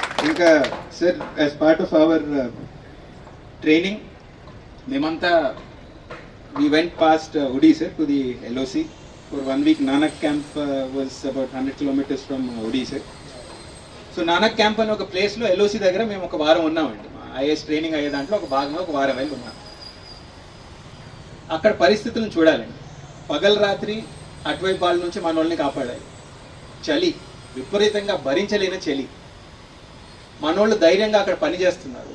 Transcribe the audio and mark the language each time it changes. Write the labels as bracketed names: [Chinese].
[English] ఇంకా sir, as part of our training [Telugu] మేమంతా [English] we went past Udi, sir, to the LOC. For 1 week, Nanak camp was about 100 kilometers from Udi, sir. [Telugu] So Nanak camp అని ఒక ప్లేస్లో LOC దగ్గర మేము ఒక వారం ఉన్నామండి. ఐఏఎస్ ట్రైనింగ్ అయ్యే దాంట్లో ఒక భాగంగా ఒక వారం వెళ్ళి ఉన్నాం. అక్కడ పరిస్థితులను చూడాలండి. పగలు రాత్రి అటువైపు వాళ్ళ నుంచి మన వాళ్ళని కాపాడాలి. చలి విపరీతంగా భరించలేని చలి. మనోళ్ళు ధైర్యంగా అక్కడ పనిచేస్తున్నారు.